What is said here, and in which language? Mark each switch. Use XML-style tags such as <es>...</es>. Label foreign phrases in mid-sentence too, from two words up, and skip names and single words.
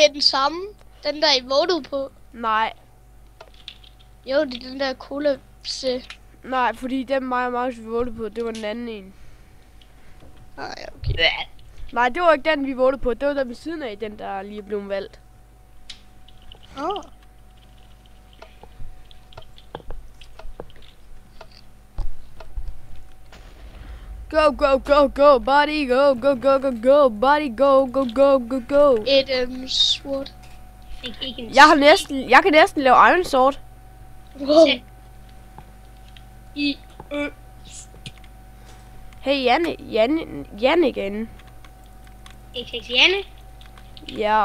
<da>det er den samme. Den der I votede på. Nej, Jo, det er den der kollapse. nej, fordi den mig og Markus, vi vågede på, det var den anden en. Nej, okay. Nej, det var ikke den, vi vågede på. Det var den ved siden af, den der lige blev valgt. Oh.</da> <en>Go, go, go, go, buddy, go, go, go, go, go, buddy, go, go, go, go, go.</en> <da>Et sword. Fik ikke en Jeg kan næsten lave Iron Sword. Wow. I Hey, Janne igen. XX Janne. Ja,</da>